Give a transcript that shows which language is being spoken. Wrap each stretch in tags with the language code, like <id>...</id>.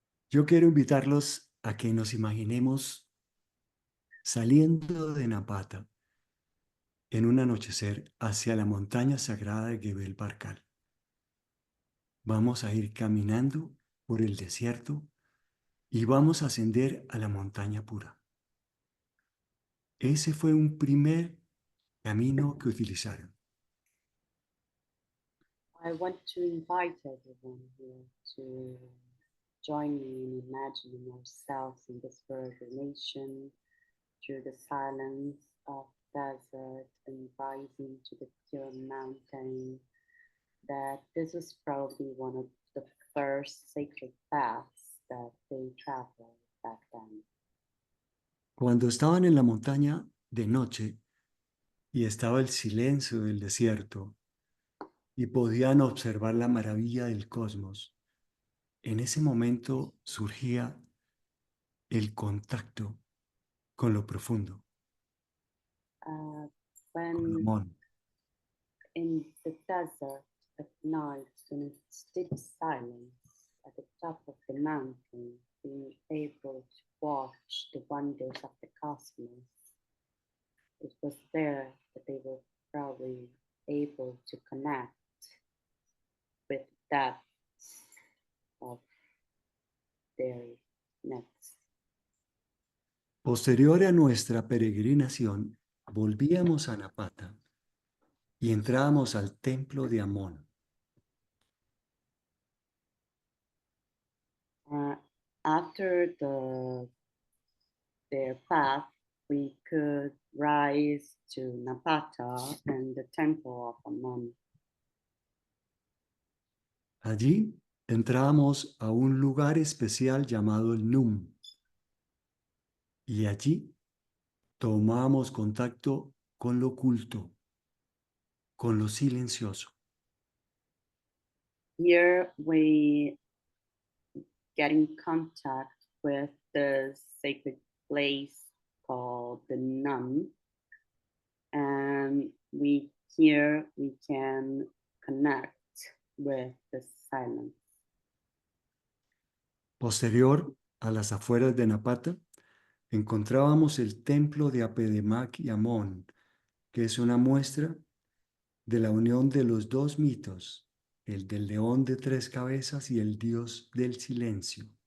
<es>Yo quiero invitarlos a que nos imaginemos saliendo de Napata en un anochecer hacia la montaña sagrada de Gebel Barkal. Vamos a ir caminando por el desierto y vamos a ascender a la montaña pura. Ese fue un primer camino que utilizaron.</es> <en>I want to invite everyone here to join me in imagining ourselves in this peregrination through the silence of desert and rising to the pure mountain. That this was probably one of the first sacred paths that they traveled back then.</en> <es>Cuando estaban en la montaña de noche y estaba el silencio del desierto y podían observar la maravilla del cosmos, en ese momento surgía el contacto con lo profundo, con</es> <en>When</en> <es>Amón.</es> <en>in the desert at night, in its deep silence at the top of the mountain, being able to watch the wonders of the cosmos, it was there that they were probably able to connect with that of their nets.</en> <es>Posterior a nuestra peregrinación, volvíamos a Napata y entrábamos al templo de Amón.</es> <en>After their path, we could rise to Napata and the temple of Amon.</en> <es>Allí entrábamos a un lugar especial llamado el Num y allí tomamos contacto con lo oculto, con lo silencioso.</es> <en>Here we get in contact with the sacred place called the Nun, and here we can connect with the silence.</en> <es>Posterior, a las afueras de Napata, encontrábamos el templo de Apedemac y Amón, que es una muestra de la unión de los dos mitos, el del león de tres cabezas y el dios del silencio.</es>